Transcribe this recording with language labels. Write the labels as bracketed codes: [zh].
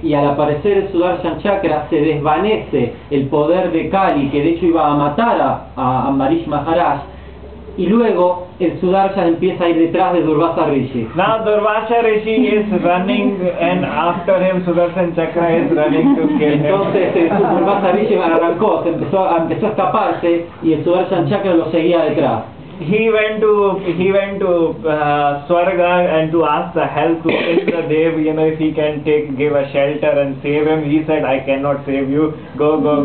[es] Y al aparecer el Sudarshan Chakra se desvanece el poder de Kali, que de hecho iba a matar a Ambarish Maharaj, y luego el Sudarshan empieza a ir detrás de Durvasa Rishi. [en] Now Durvasha Rishi is running, and after him Sudarshan Chakra is running to kill him. [es] Entonces Durvasa Rishi arrancó, empezó a escaparse y el Sudarshan Chakra lo seguía detrás. [en] He went to Swarga and to ask the help to Indradev, if he can give a shelter and save him. He said, I cannot save you, go